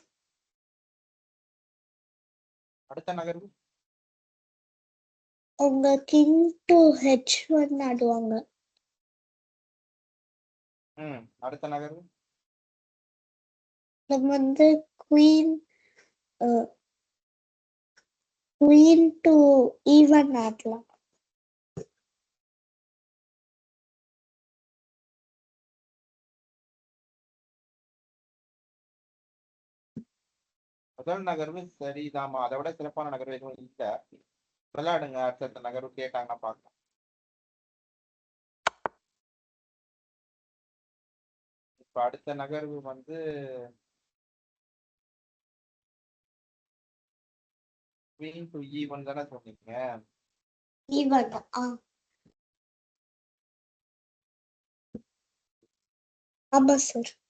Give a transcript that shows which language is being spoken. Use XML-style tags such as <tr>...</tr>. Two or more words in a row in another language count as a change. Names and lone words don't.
<ta>அடுத்த நகர்வு அவங்க</ta> <en>king to h1</en> <ta>ஆடுவாங்க. அடுத்த நகர்வு நம்ம வந்து</ta> <en>queen queen to e1</en> <ta>ஆடலாம். முதல் நகர்வு சரிதாமா, அதை விட சிறப்பான நகர்வு எதுவும் இல்ல. விளையாடுங்க, அடுத்த நகர்வு கேட்டாங்கன்னா பார்க்கலாம். இப்ப அடுத்த நகர்வு வந்து</ta> <en>queen to e1</en> <ta>தானே சொன்னீங்க? e1. ஆமா சார்.</ta>